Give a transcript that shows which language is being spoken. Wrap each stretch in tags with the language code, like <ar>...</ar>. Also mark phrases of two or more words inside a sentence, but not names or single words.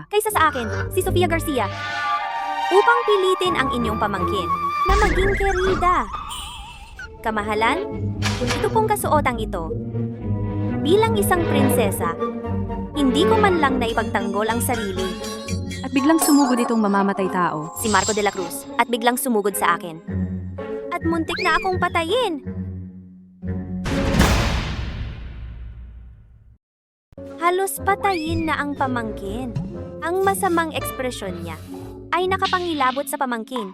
<tl>kaysa sa akin, si Sofia Garcia, upang pilitin ang inyong pamangkin na maging kerida. Kamahalan, ito pong kasuotang ito. Bilang isang prinsesa, hindi ko man lang naipagtanggol ang sarili, At biglang sumugod itong mamamatay tao. si Marco de la Cruz, at biglang sumugod sa akin. At muntik na akong patayin. Halos patayin na ang pamangkin. Ang masamang ekspresyon niya ay nakapangilabot sa pamangkin.</tl>